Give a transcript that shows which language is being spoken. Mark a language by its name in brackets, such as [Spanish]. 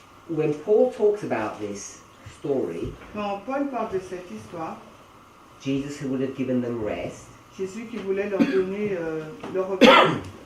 [English] when Paul talks about this story, [French] quand Paul parle de cette histoire, [English] Jesus who would have given them rest, [French] Jésus qui voulait leur donner le repos,